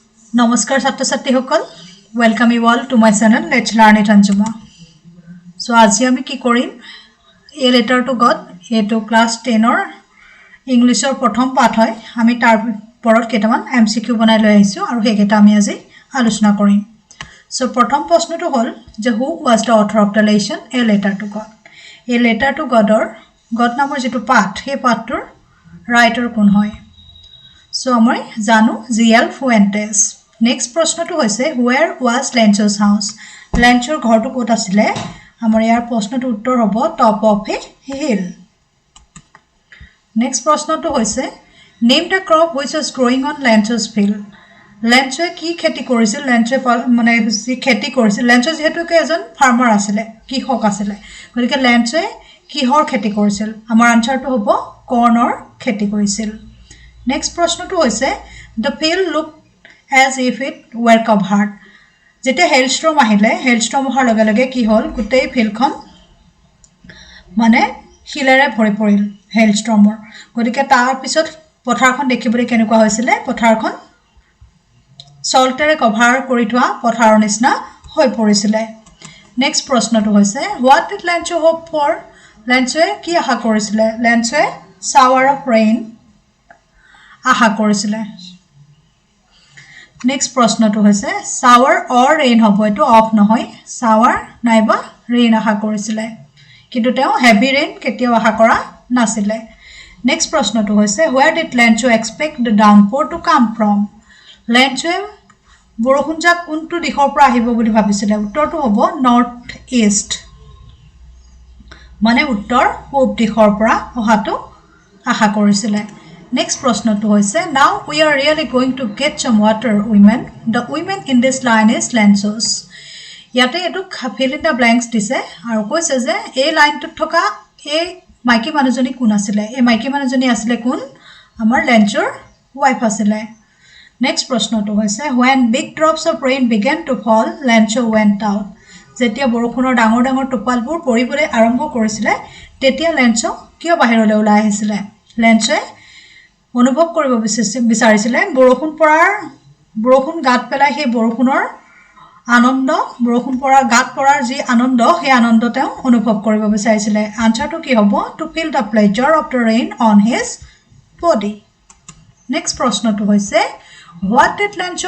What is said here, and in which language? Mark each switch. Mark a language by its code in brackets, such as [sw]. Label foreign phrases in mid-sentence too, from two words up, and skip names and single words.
[as] নমস্কাৰ ছাত্ৰ ছাত্ৰীসকল [en] welcome you all to my channel let's learn it [as] অঞ্জুমা সো আজি আমি কি কৰিম এ লেটাৰ টু গড এটো ক্লাস 10 ৰ ইংলিছৰ প্ৰথম পাঠ হয় আমি তাৰ পৰত কেইটামান এমসিকিউ বনাই লৈ আহিছো আৰু হেকেটা আমি আজি আলোচনা কৰিম সো প্ৰথম প্ৰশ্নটো হ'ল যে [en] who was the author of the lesson [as] এ লেটাৰ টু গড এ লেটাৰ টু গডৰ গড নামৰ যেটো পাঠ হে পাঠটোৰ ৰাইটাৰ কোন হয় সো আমি জানো জিএল ফুয়েন্টেস নেক্সট প্ৰশ্নটো হৈছে [en] where was Lencho's house [as] Lenchoৰ ঘৰটো ক'ত আছিল আমাৰ ইয়াৰ প্ৰশ্নটো উত্তৰ হ'ব টপ [en] of a hill [as] নেক্সট প্ৰশ্নটো হৈছে [en] name the crop which was growing on Lencho's field [as] Lencho কি খেতি কৰিছিল Lencho মানে কি খেতি কৰিছিল Lencho যেহেতু এজন ফাৰ্মাৰ আছিল কৃষক আছিল গতিকে Lencho কিহৰ খেতি কৰিছিল আমাৰ আনসাৰটো হ'ব কৰ্ণৰ খেতি কৰিছিল নেক্সট প্ৰশ্নটো হৈছে [en] the field looked as if it were covered [as] যেতে হেলস্ট্ৰম আহিলে হেলস্ট্ৰম হোৱাৰ লগে লগে কি হল গুটেই ফিল্ডখন মানে হিলেৰে ভৰি পৰিল হেলস্ট্ৰমৰ গতিকে তাৰ পিছত পথাৰখন দেখিবলৈ কেনেকুৱা হৈছিল পথাৰখন সল্টেৰে কভাৰ কৰি থোৱা পথাৰৰ নিচিনা হৈ পৰিছিল নেক্সট প্ৰশ্নটো হৈছে [en] what did Lencho hope for [as] Lencho কি আশা কৰিছিল Lencho [en] shower of rain [as] আশা কৰিছিল নেক্সট প্ৰশ্নটো হৈছে [en] shower or rain [as] হ'ব এটো অফ নহয় shower নাইবা rain আশা কৰিছিল কিন্তু তেও [en] heavy rain [as] কেতিয়াও আশা কৰা নাছিল নেক্সট প্ৰশ্নটো হৈছে [en] where did Lencho expect the downpour to come from [as] Lencho বৰষুণ যা কোনটো দিশৰ পৰা আহিব বুলি ভাবিছিল উত্তৰটো হ'ব [en] north east [as] মানে উত্তৰ পূব দিশৰ পৰা অহাটো আশা কৰিছিল Next প্ৰশ্নটো হৈছে [en] now we are really going to get some water women the women in this line is Lencho's [as] ইয়াতে এটো [en] fill in the blanks [as] দিছে আৰু কৈছে যে এই লাইনটোত থকা এই মাইকী মানুহজনী কোন আছিল এই মাইকী মানুহজনী আছিল কোন আমাৰ Lenchoৰ ওয়াইফ আছিল Next প্ৰশ্নটো হৈছে [en] when big drops of rain began to fall Lencho went out [as] যেতিয়া বৰষুণৰ ডাঙৰ ডাঙৰ টোপালবোৰ পৰিবলৈ আৰম্ভ কৰিছিল তেতিয়া Lencho কিয় বাহিৰলৈ ওলাই আহিছিল Lencho অনুভৱ কৰিব বিচাৰিছিল বৰষুণ গাত পেলাই সেই বৰষুণৰ আনন্দ বৰষুণ পৰাৰ গাত পৰাৰ যি আনন্দ সেই আনন্দ তেওঁ অনুভৱ কৰিব বিচাৰিছিল আনসাৰটো কি হ'ব [en] to feel the pleasure of the rain on his body [as] next প্ৰশ্নটো হৈছে [en] what did Lencho